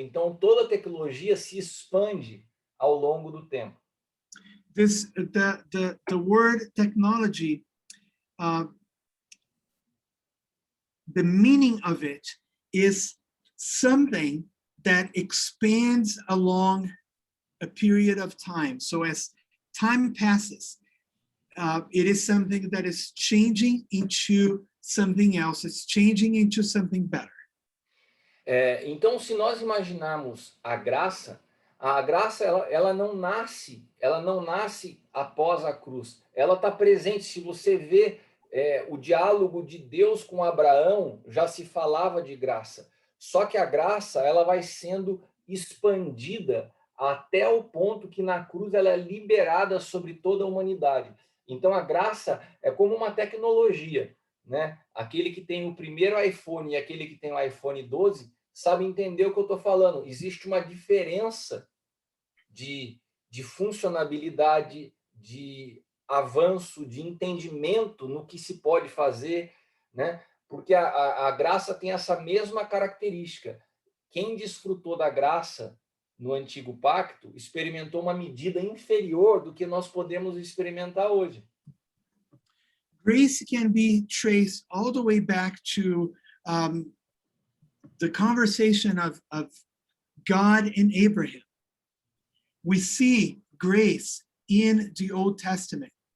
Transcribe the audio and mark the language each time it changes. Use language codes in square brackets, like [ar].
[pt] Então, toda tecnologia se expande ao longo do tempo. [en] The word technology, the meaning of it is something that expands along a period of time. So as time passes, it is something that is changing into something else. It's changing into something better. [pt] Então, se nós imaginarmos a graça ela não nasce após a cruz. Ela está presente. Se você vê o diálogo de Deus com Abraão, já se falava de graça. Só que a graça ela vai sendo expandida até o ponto que na cruz ela é liberada sobre toda a humanidade. Então a graça é como uma tecnologia, né? Aquele que tem o primeiro iPhone e aquele que tem o iPhone 12 sabe entender o que eu estou falando. Existe uma diferença de funcionalidade, de avanço, de entendimento no que se pode fazer, né? Porque a graça tem essa mesma característica. Quem desfrutou da graça no Antigo Pacto experimentou uma medida inferior do que nós podemos experimentar hoje. [en] Grace can be traced all the way back to the conversation of God and Abraham. We see grace in the Old Testament.